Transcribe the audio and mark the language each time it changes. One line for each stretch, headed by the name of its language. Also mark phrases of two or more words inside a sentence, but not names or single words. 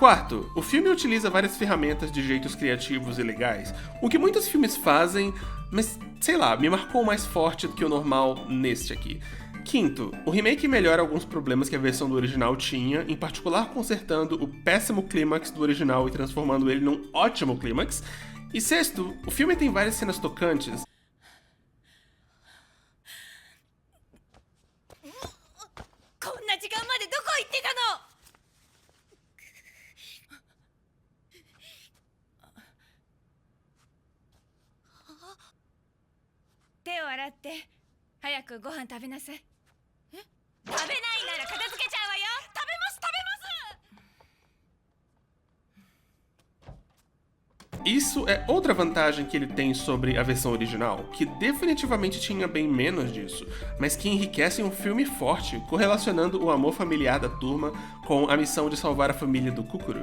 Portuguese: Quarto, o filme utiliza várias ferramentas de jeitos criativos e legais, o que muitos filmes fazem, mas sei lá, me marcou mais forte do que o normal neste aqui. Quinto, o remake melhora alguns problemas que a versão do original tinha, em particular consertando o péssimo clímax do original e transformando ele num ótimo clímax. E sexto, o filme tem várias cenas tocantes.
Japanese: こんな時間までどこ行ってたの。手を洗って早くご飯食べなさい。え、食べないなら片付けちゃうわよ。食べます食べます。
Portuguese: Isso é outra vantagem que ele tem sobre a versão original, que definitivamente tinha bem menos disso, mas que enriquece um filme forte, correlacionando o amor familiar da turma com a missão de salvar a família do Kukuru.